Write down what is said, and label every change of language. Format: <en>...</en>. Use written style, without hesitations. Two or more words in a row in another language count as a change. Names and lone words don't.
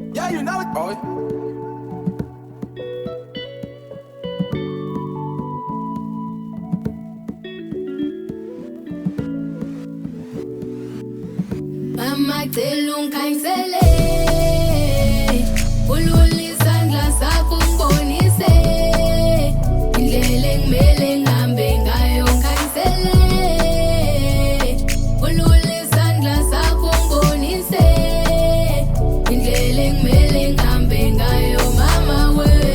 <en>you know it. Oh.</en> <zu>Mama telungkhanyisele ulula isandla sakho ungibonise indlela engimele ngihambe ngayo ngikhanyisele ulula isandla sakho ungibonise indlela engimele ngihambe ngayo mama we</zu>